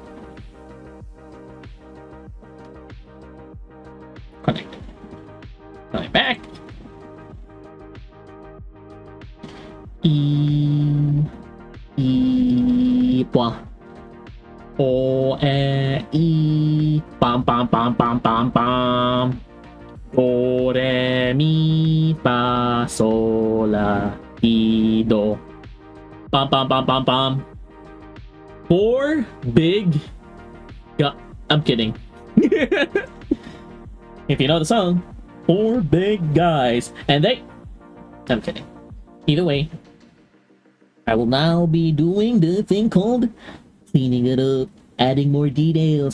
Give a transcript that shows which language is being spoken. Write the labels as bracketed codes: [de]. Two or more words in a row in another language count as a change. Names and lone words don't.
[en] Connect. Coming back. Point. O, E, E. Bam, bam, bam, bam, bam, bam. Do, re, mi, fa, sol, la, ti, do. Bam, bam, bam, bam, bam. 4 big. I'm kidding. If you know the song, 4 big guys, and they. I'm kidding. Either way, I will now be doing the thing called cleaning it up, adding more details.